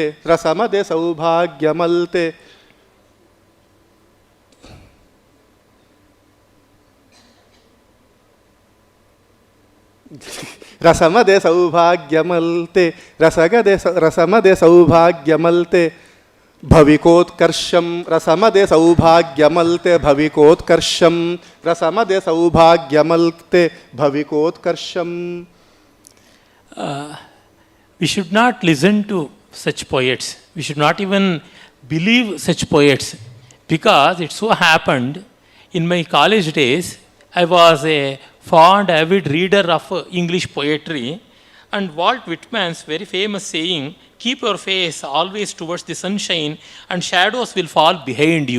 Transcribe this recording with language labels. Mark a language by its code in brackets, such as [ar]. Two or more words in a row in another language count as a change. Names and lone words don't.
[kn] ರಸಮದೆ ಸೌಭಾಗ್ಯಮಲ್ತೆ. ರಸಮದೆ ಸೌಭಾಗ್ಯಮಲ್ತೆ. ರಸಮದೆ ಸೌಭಾಗ್ಯಮಲ್ತೆ. ಭವಿಕೋತ್ಕರ್ಷಂ. ರಸಮದೆ ಸೌಭಾಗ್ಯಮಲ್ತೆ. ಭವಿಕೋತ್ಕರ್ಷಂ. ರಸಮದೆ ಸೌಭಾಗ್ಯಮಲ್ತೆ. ಭವಿಕೋತ್ಕರ್ಷಂ. [en] We should not listen to such poets. We should not even believe such poets, because it so happened in my college days I was a fond avid reader of English poetry, and Walt Whitman's very famous saying, keep your face always towards the sunshine and shadows will fall behind you.